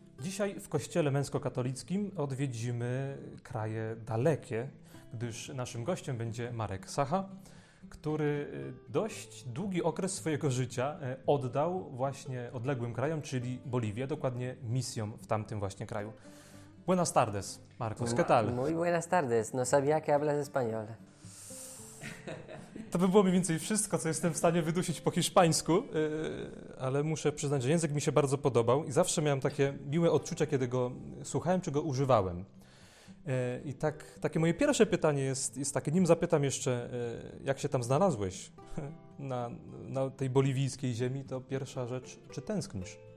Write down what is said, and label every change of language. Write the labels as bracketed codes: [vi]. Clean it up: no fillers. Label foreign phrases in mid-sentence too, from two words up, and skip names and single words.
[pl] Dzisiaj w Kościele Męsko-Katolickim odwiedzimy kraje dalekie, gdyż naszym gościem będzie Marek Sacha, który dość długi okres swojego życia oddał właśnie odległym krajom, czyli Boliwię, dokładnie misjom w tamtym właśnie kraju. [es] Buenas tardes, Marcos, ¿qué tal? Muy buenas tardes, no sabía que hablas español. [pl] To by było mniej więcej wszystko, co jestem w stanie wydusić po hiszpańsku, ale muszę przyznać, że język mi się bardzo podobał i zawsze miałem takie miłe odczucia, kiedy go słuchałem czy go używałem. I takie moje pierwsze pytanie jest takie, nim zapytam jeszcze, jak się tam znalazłeś na tej boliwijskiej ziemi, to pierwsza rzecz, czy tęsknisz?